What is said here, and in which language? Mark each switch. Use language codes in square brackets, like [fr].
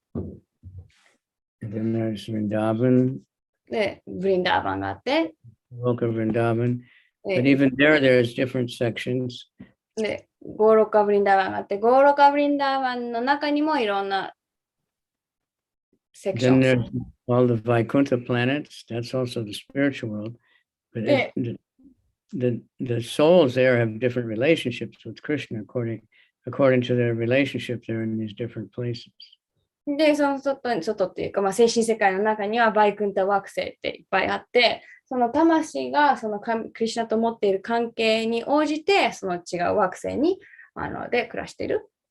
[en] and then there's Vrindavan, [ja] で、ブリンダーバンがあって、 [en] Loka Vrindavan. But [ja] で、 [en] even there's different sections. [ja] でゴーロカブリンダーバンがあって、ゴーロカブリンダーバンの中にもいろんなセクショ [en] Then [ja] ン。 [en] there's all the Vaikuntha planets, that's also the spiritual world. But the souls there have different relationships with Krishna according to their relationship there in these different places. [ja] で、その外っていうか、精神世界の中にはバイクンタ惑星っていっぱいあって、その魂がそのクリシュナと持っている関係に応じて、その違う惑星にで暮らしている。